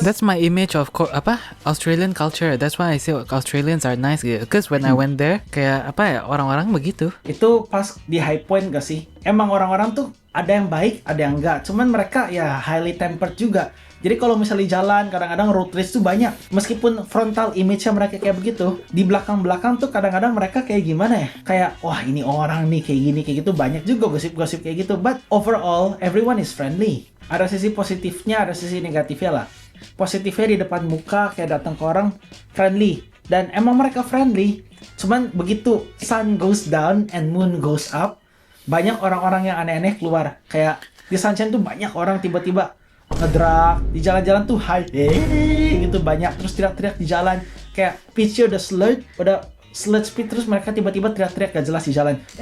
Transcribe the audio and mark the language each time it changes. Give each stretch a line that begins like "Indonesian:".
English: That's my image of Australian culture. That's why I say Australians are nice
Indonesian: gitu. Because when I went there, kayak orang-orang begitu. itu pas di High Point gak sih? Emang orang-orang tuh ada yang baik, ada yang enggak. Cuman mereka ya highly tempered juga. Jadi kalau misalnya jalan, kadang-kadang road rage tuh banyak. Meskipun frontal image-nya mereka kayak begitu, di belakang-belakang tuh kadang-kadang mereka kayak gimana ya? Kayak, wah ini orang nih kayak gini, kayak gitu. Banyak juga gosip-gosip kayak gitu.
English: But overall, everyone is friendly.
Indonesian: Ada sisi positifnya, ada sisi negatifnya lah. Positifnya di depan muka, kayak datang ke orang, friendly. Dan emang mereka friendly. Cuman begitu
English: sun goes down and moon goes up,
Indonesian: banyak orang-orang yang aneh-aneh keluar. Kayak di Sunshine tuh banyak orang tiba-tiba ngedrag di jalan-jalan tuh gitu banyak, terus teriak-teriak di jalan kayak pitch udah slurred speed, terus mereka tiba-tiba teriak-teriak gak jelas di jalan.